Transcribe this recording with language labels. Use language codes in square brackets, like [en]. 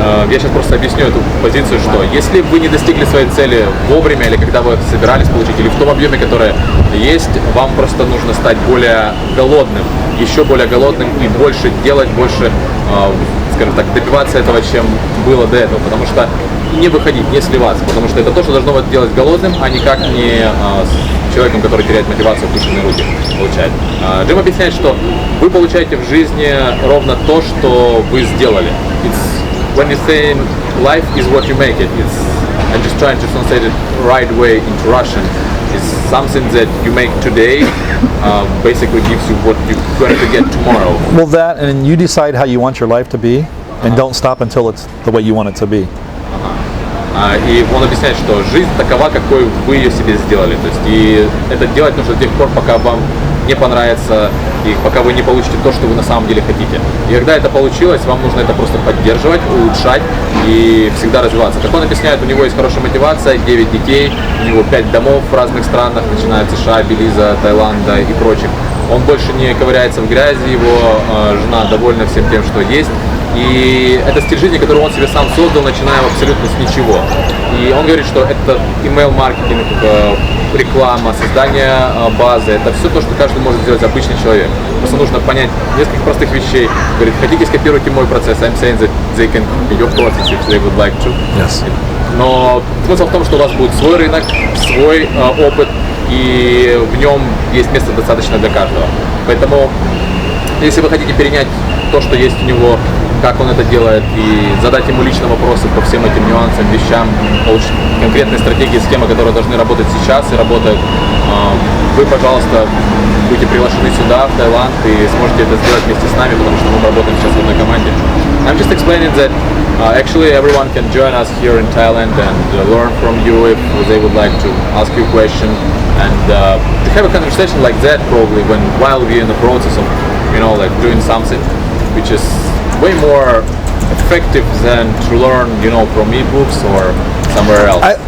[ru] Я сейчас просто объясню эту позицию, что если вы не достигли своей цели вовремя, или когда вы собирались получить, или в том объеме, который есть, вам просто нужно стать более голодным, еще более голодным и больше делать, больше, скажем так, добиваться этого, чем было до этого. Потому что не выходить, не сливаться, потому что это то, что должно вас делать голодным, а никак не с человеком, который теряет мотивацию, опущенные руки получает. Джим объясняет, что вы получаете в жизни ровно то, что вы сделали. [en] When you say life is what you make it, I'm just trying to translate it right way into Russian. It's something that you make today, basically gives you what you're going to get tomorrow. Well, that, and you decide how you want your life to be, and don't stop until it's the way you want it to be. [ru] И он объясняет, что жизнь такова, какой вы ее себе сделали. То есть, и это делать нужно до тех пор, пока вам не понравится, и пока вы не получите то, что вы на самом деле хотите. И когда это получилось, вам нужно это просто поддерживать, улучшать и всегда развиваться. Как он объясняет, у него есть хорошая мотивация, 9 детей, у него 5 домов в разных странах, начиная от США, Белиза, Таиланда и прочих. Он больше не ковыряется в грязи, его жена довольна всем тем, что есть. И это стиль жизни, который он себе сам создал, начиная абсолютно с ничего. И он говорит, что это имейл маркетинг, реклама, создание базы, это все то, что каждый может сделать обычный человек. Просто нужно понять несколько простых вещей. Говорит, хотите, скопируйте мой процесс. [en] I'm saying that they can copy your process if they would like to. Yes. [ru] Но смысл в том, что у вас будет свой рынок, свой опыт, и в нем есть место достаточно для каждого. Поэтому, если вы хотите перенять то, что есть у него, как он это делает, и задать ему лично вопросы по всем этим нюансам, вещам, получить конкретные стратегии, схемы, которые должны работать сейчас и работают, вы, пожалуйста, будете приглашены сюда, в Таиланд, и сможете это сделать вместе с нами, потому что мы работаем сейчас в одной команде. [en] I'm just explaining that actually everyone can join us here in Thailand and learn from you if they would like to ask you a question and to have a conversation like that probably while we're in the process of, you know, like doing something which is way more effective than to learn, you know, from ebooks or somewhere else.